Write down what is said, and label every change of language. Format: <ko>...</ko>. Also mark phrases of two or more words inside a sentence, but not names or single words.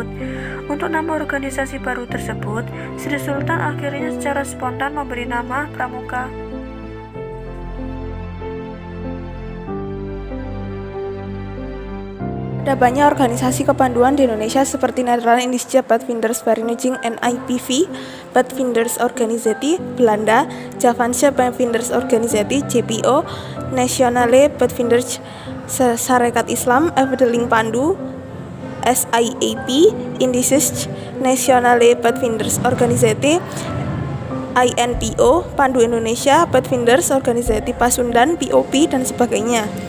<id>Untuk nama organisasi baru tersebut, Sri Sultan akhirnya secara spontan memberi nama Pramuka. Ada banyak organisasi kepanduan di Indonesia seperti Netherlands Initiative Pathfinders Vereniging NIPV, Pathfinders Organisatie Belanda, Javaanse Pathfinders Organisatie JPO, Nationale Pathfinders Sarekat Islam, Efteling Pandu, SIAP, Indices Nationale Pathfinders Organisatie, INPO, Pandu Indonesia, Pathfinders Organisatie Pasundan, POP, dan sebagainya.</id>